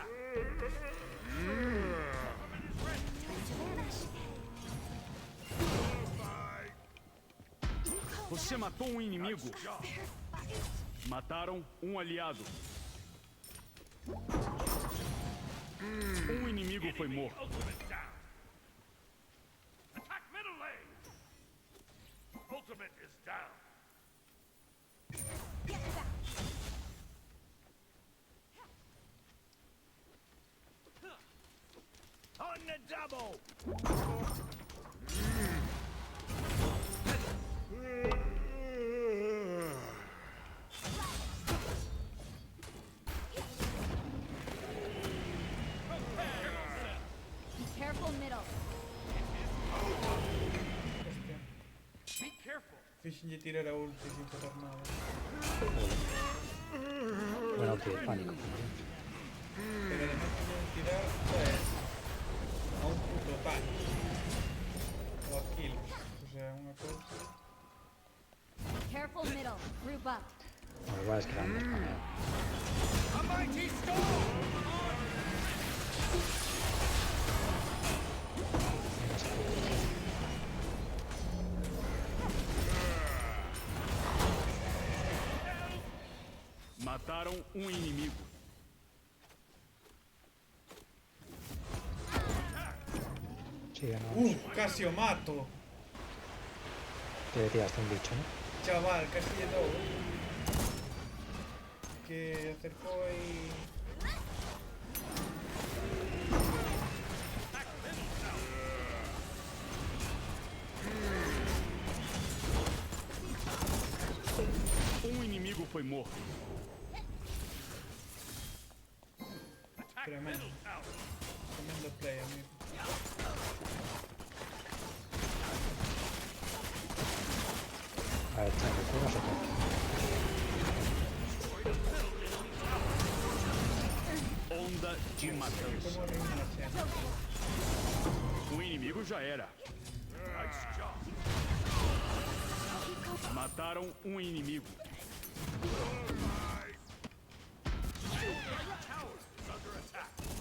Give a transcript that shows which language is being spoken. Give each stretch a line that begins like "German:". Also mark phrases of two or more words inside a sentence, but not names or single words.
English: Government is ready.
Portuguese: Você matou inimigo.
English: Job.
Portuguese: Mataram aliado. Inimigo foi morto.
English: Ultimate down. Attack middle lane. Ultimate is down. On the double. Careful middle.
Spanish: Hostia.
English: Be careful.
Galician: Fixenlle tirar a ulti sin facer nada.
Spanish: Bueno, ok, pánico.
Galician: Pero además fixenlle tirar, pues, a un puto pan. O a kills.
Spanish: O sea,
Galician: unha cousa.
English: Careful middle. Group up.
Spanish: Bueno, igual es que la han spameado.
English: A mighty storm.
Portuguese: Mataram inimigo.
Spanish: Sí, no.
Galician: Casi o mato.
Spanish: Te le tiraste un bicho, ¿no?
Galician: Chaval, casi lle dou. Que acercou aí...
Portuguese: Inimigo foi morto.
English: Attack
Spanish: Tremendo.
English: middle tower.
Spanish: Tremendo play, amigo. A ver, chango, ¿cuándo se toca?
Portuguese: Onda de matança. Como arruinar a cena. Inimigo já era.
English: Nice job.
Portuguese: Mataram inimigo.
English: Tower is under attack.